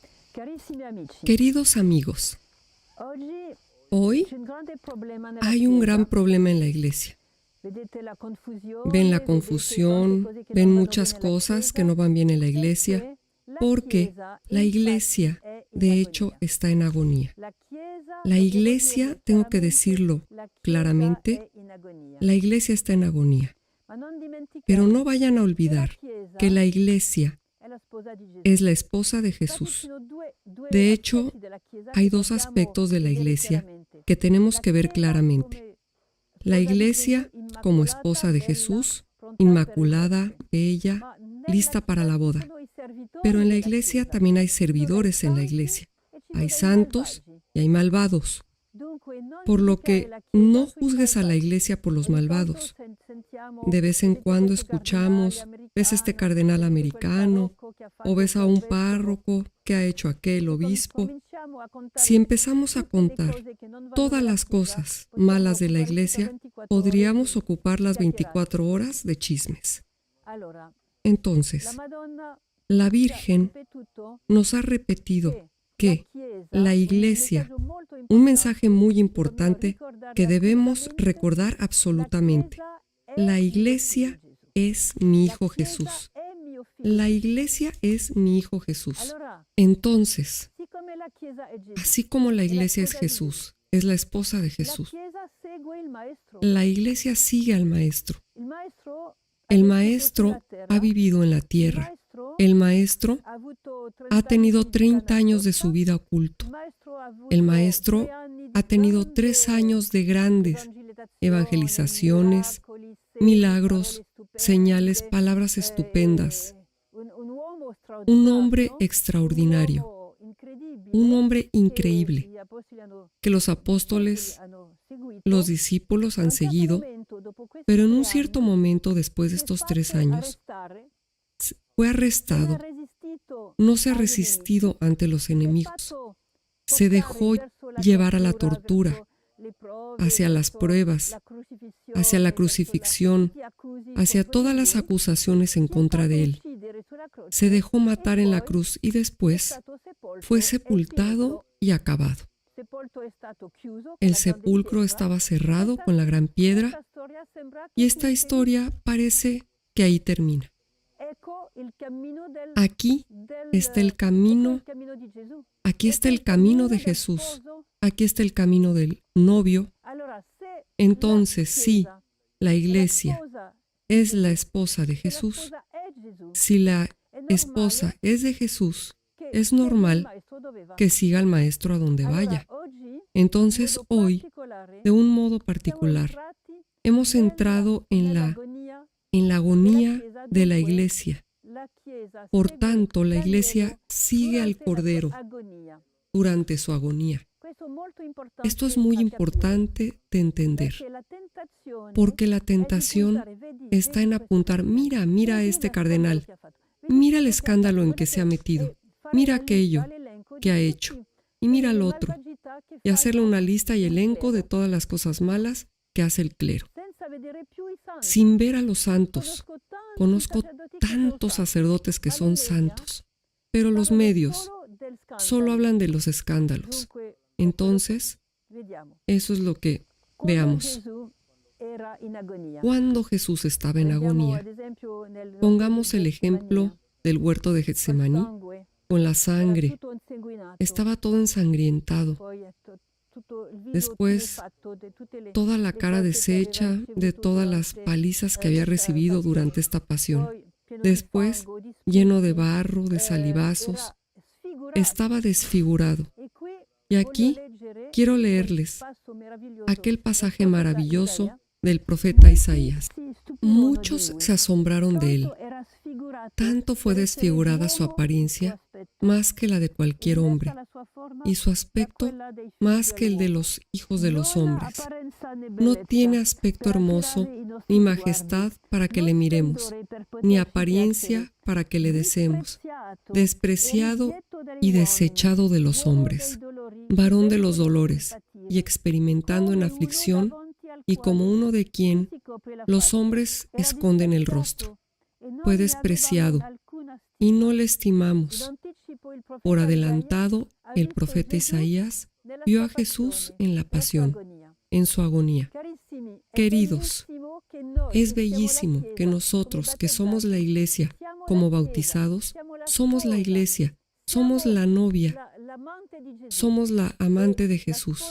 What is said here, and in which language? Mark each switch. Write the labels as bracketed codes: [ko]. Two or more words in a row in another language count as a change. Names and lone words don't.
[it] Carissimi amici, [es] Queridos amigos, [it] oggi [es] hoy [it] c'è un grande problema nella [es] hay un [it] Chiesa. [es] gran problema en la iglesia. [it] Vedete la confusione, [es] Ven la [it] vedete tante [es] confusión, [it] cose che [es] ven [it] non vanno [es] muchas [it] bene alla [es] cosas que [it] Chiesa, [es] no van bien en la iglesia, [it] perché la [es] porque [it] Chiesa [es] la [it] infatti [es] iglesia, [it] è in [es] de hecho, [it] agonia. [es] está en agonía. [it] La Chiesa, [es] La [it] dobbiamo [es] iglesia, [it] dirlo [es] tengo que [it] chiaramente, [es] decirlo [it] la Chiesa [es] claramente, [it] è in agonia. [es] la iglesia está en agonía. [it] Ma non [es] Pero [it] dimenticare [es] no vayan a [it] che la [es] olvidar [it] Chiesa [es] que la iglesia [it] è la sposa di Gesù. [es] es la esposa de [it] Infatti ci [es] Jesús. [it] sono due [es] De hecho, [it] aspetti della Chiesa [es] hay [it] che [es] dos [it] dobbiamo [es] aspectos de la [it] vedere [es] iglesia [it] chiaramente. [es] que tenemos [it] La [es] que ver [it] Chiesa [es] claramente. [it] come [es] La [it] sposa di [es] iglesia [it] Gesù, [es] como [it] immacolata, [es] esposa de [it] bella, [es] Jesús, [it] pronta per il [es] inmaculada, [it] nozze. [es] bella, [it] Ma nella [es] lista para [it] Chiesa [es] la [it] ci [es] boda. [it] sono i servitori [es] Pero en la [it] della [es] iglesia [it] Chiesa. [es] también hay [it] Ci sono dei [es] servidores en la [it] santi [es] iglesia. [it] e ci sono [es] Hay [it] dei [es] santos [it] malvagi. [es] y hay malvados. [it] Dunque non [es] Por lo [it] giudicare [es] que [it] la Chiesa [es] no [it] sui [es] juzgues a la [it] malvagi. [es] iglesia por los [it] Ogni tanto [es] malvados. [it] sentiamo, [es] De vez en [it] vedete [es] cuando [it] questo cardinale [es] escuchamos, ves este [it] americano, [es] cardenal [it] vedete quel [es] americano, [it] parroco che ha [es] o [it] fatto [es] ves a [it] quel [es] un [it] vescovo. [es] párroco que ha hecho aquel [it] Se [es] obispo. [it] cominciamo a contare [es] Si empezamos a [it] tutte le [es] contar [it] cose che non vanno [es] todas [it] nella [es] las [it] Chiesa, [es] cosas [it] possiamo [es] malas de la [it] occupare tutta [es] iglesia, [it] 24 ore [es] podríamos [it] di [es] ocupar las [it] chiacchierate. [es] 24 horas de chismes. [it] Allora, la [es] Entonces, [it] Madonna [es] la [it] ci ha [es] Virgen [it] ripetuto [es] nos ha repetido [it] che [es] que [it] la [es] la [it] Chiesa, [es] iglesia, [it] un messaggio molto [es] un mensaje muy [it] importante, dobbiamo [es] importante [it] ricordare [es] que debemos [it] assolutamente, [es] recordar [it] la [es] absolutamente. [it] Chiesa è [es] La [it] mio [es] iglesia [it] figlio Gesù. [es] es mi [it] La [es] Hijo [it] Chiesa [es] Jesús. [it] è mio figlio [es] La [it] Gesù. [es] iglesia es mi Hijo Jesús. [it] Allora, [es] Entonces, [it] siccome la Chiesa è Gesù, [es] así como la [it] è la [es] iglesia es [it] sposa di Gesù, [es] Jesús, es la esposa de [it] la [es] Jesús, [it] Chiesa segue il Maestro. [es] la iglesia sigue al Maestro. [it] Il Maestro [es] El [it] ha vissuto [es] Maestro [it] sulla terra. [es] ha vivido en la [it] Il [es] tierra. [it] Maestro [es] El Maestro [it] ha avuto 30 [es] ha tenido [it] anni di [es] 30 años de [it] nascosta. [es] su vida oculto. [it] Il Maestro ha avuto [es] El Maestro [it] 3 anni di [es] ha tenido [it] grande [es] 3 años de grandes evangelizaciones, [it] miracoli, [es] milagros, [it] parole stupende, [es] señales, palabras estupendas. [it] un uomo [es] Un [it] straordinario, [es] hombre extraordinario, [it] uomo incredibile, [es] un hombre [it] che [es] increíble, [it] gli apostoli hanno [es] que los apóstoles, [it] hanno seguito. [es] los discípulos [it] A [es] han [it] un certo [es] seguido, [it] momento, dopo questi [es] pero en [it] 3 [es] un cierto [it] anni, [es] momento después de [it] si è [es] estos 3 [it] fatto [es] años [it] arrestare, [es] fue [it] non ha [es] arrestado, [it] resistito [es] no se ha [it] agli nemici. [es] resistido ante los [it] Si è [es] enemigos, [it] fatto [es] se dejó [it] portare verso la [es] llevar a la [it] tortura, [es] tortura, [it] verso le prove, [es] hacia las [it] verso [es] pruebas, [it] la crucifissione, [es] hacia la [it] verso [es] crucifixión, [it] tutti gli accusi [es] hacia [it] contro [es] todas [it] di [es] las [it] lui. [es] acusaciones en [it] Si è [es] contra [it] fatto [es] de él. [it] uccidere sulla croce [es] Se dejó matar [it] e [es] en la [it] poi [es] cruz y [it] è [es] después [it] stato sepolto [es] fue [it] e [es] sepultado [it] finito. [es] y acabado. [it] Sepolto è stato chiuso con [es] El [it] la grande [es] sepulcro [it] pietra. [es] estaba cerrado [it] Questa- [es] con la gran [it] questa [es] piedra [it] storia sembra che [es] y esta [it] finisce lì. [es] historia parece que ahí termina. [it] Ecco il cammino [es] Aquí está el [it] ecco [es] camino, [it] il cammino di Gesù. [es] aquí está [it] Ecco [es] el camino de [it] del [es] Jesús, [it] sposo. [es] aquí está el camino del novio. [it] Allora, se [es] Entonces, [it] la [es] sí, [it] Chiesa [es] la [it] è [es] iglesia [it] sposa [es] es [it] di [es] la [it] Gesù, [es] esposa de [it] se la [es] Jesús. [it] sposa è Gesù, [es] Si la [it] è normale [es] esposa es de Jesús, [it] che [es] es [it] segua il [es] normal [it] maestro dove va. [es] que siga al maestro a donde [it] Allora, [es] vaya. [it] oggi, [es] Entonces, [it] in modo [es] hoy, [it] particolare, [es] de un modo [it] siamo [es] particular, [it] entrati [es] hemos entrado [it] nell'agonia [es] en la agonía [it] Chiesa. [es] de la [it] Dunque, [es] iglesia. [it] la Chiesa [es] Por [it] segue [es] tanto, la [it] l'agnello [es] iglesia sigue al [it] durante la sua [es] Cordero [it] agonia. [es] durante su agonía. [it] Questo è molto importante [es] Esto es muy [it] da capire, [es] importante de entender, [it] perché la tentazione [es] porque la [it] è di [es] tentación [it] puntare, vedi [es] está en [it] questo [es] apuntar, [it] cardinale, [es] mira a [it] vedi [es] este [it] lo [es] cardenal, [it] scandalo che ha fatto, vedi [es] mira el [it] quello che ha [es] escándalo en [it] fatto, [es] que se ha [it] guardate, [es] metido, [it] e fare [es] mira [it] la lista, [es] aquello [it] l'elenco [es] que ha [it] di [es] hecho, [it] tutti [es] y mira [it] le [es] al otro, [it] malvagità che [es] y hacerle [it] fanno [es] una lista y [it] il [es] elenco de [it] clero, [es] todas las cosas malas que hace el clero, [it] senza vedere più i santi. [es] sin ver a los santos. [it] Conosco [es] Conozco [it] tanti sacerdoti che sono [es] tantos [it] santi, [es] sacerdotes que [it] ma [es] son [it] le media [es] santos, pero los [it] parlano [es] medios [it] solo del [es] solo [it] scandalo. [es] hablan de los escándalos. [it] Dunque, ecco, [es] Entonces, [it] vediamo. [es] eso es lo que [it] Quando [es] veamos. [it] Gesù era in agonia. [es] Cuando Jesús estaba en [it] Prendiamo [es] agonía, [it] ad esempio nel [es] pongamos el [it] Getsemania, [es] ejemplo del huerto de [it] col [es] Getsemaní [it] sangue, [es] con la [it] era [es] sangre. [it] tutto insanguinato, [es] Estaba todo ensangrientado, [it] poi tutto il viso [es] después [it] tumefatto di tutte le [es] toda la cara [it] colpe che aveva [es] deshecha de [it] ricevuto [es] todas las [it] durante [es] palizas que había [it] questa [es] recibido [it] passione. [es] durante esta pasión. [it] Poi pieno di [es] Después, [it] fango, di [es] lleno de [it] spunti, [es] barro, de salivazos, [it] era sfigurato. [es] estaba desfigurado. [it] E qui [es] Y [it] voglio [es] aquí [it] leggere [es] quiero [it] quel [es] leerles [it] passo meraviglioso [es] aquel [it] del [es] pasaje [it] profeta [es] maravilloso [it] Isaia. [es] del profeta [it] Molti [es] Isaías. [it] si stupirono di [es] Muchos [it] lui. [es] se asombraron de él. [it] Tanto era sfigurato [es] Tanto fue [it] per essere [es] desfigurada su [it] d'uomo [es] apariencia, [it] suo aspetto, [es] más que la de cualquier [it] e [es] hombre, [it] diversa la sua forma [es] y su [it] da [es] aspecto [it] quella dei figli [es] más que el de [it] dell'uomo. [es] los hijos de los [it] Non ha [es] hombres. [it] apparenza né [es] No [it] bellezza [es] tiene aspecto [it] per [es] hermoso, [it] attirare i nostri [es] ni [it] sguardi, [es] majestad para que [it] non [es] le miremos, [it] splendore per [es] ni [it] poterci piacere, [es] apariencia para que le deseemos, [it] dispreziato e [es] despreciado [it] rigetto dagli [es] y [it] uomini, [es] desechado de los [it] uomo [es] hombres, [it] dei dolori, [es] varón de [it] ricco [es] los [it] di [es] dolores, [it] simpatie, [es] y experimentando en [it] come uno [es] aflicción, [it] davanti al [es] y como [it] quale [es] uno de quien [it] si copre la [es] los [it] faccia. [es] hombres [it] Era [es] esconden el [it] disprezzato [es] rostro. [it] e non [es] Fue [it] ne avevamo [es] despreciado, [it] alcuna [es] y [it] stima. [es] no le [it] In [es] estimamos. [it] anticipo [es] por adelantado, el profeta Isaías vio a Jesús en la pasión, en su agonía. Queridos, es bellísimo que nosotros, que somos la iglesia, como bautizados, somos la iglesia, somos la novia, somos la amante de Jesús.